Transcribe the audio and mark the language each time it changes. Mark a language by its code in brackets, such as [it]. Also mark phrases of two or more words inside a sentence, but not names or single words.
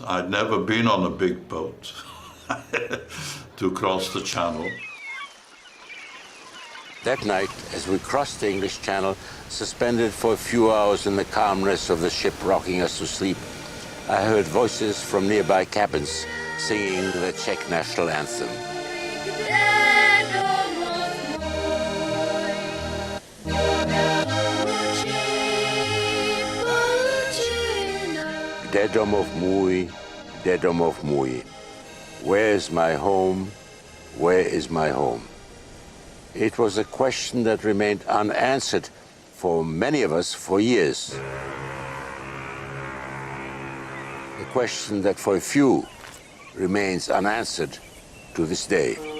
[en] I'd never been on a big boat to cross the channel. That night, as we crossed the English Channel, suspended for a few hours in the calmness of the ship rocking us to sleep, I heard voices from nearby cabins singing the Czech national anthem. [cs] Kde domov můj, [en] where is my home, where is my home? It was a question that remained unanswered for many of us for years. A question that for a few remains unanswered to this day.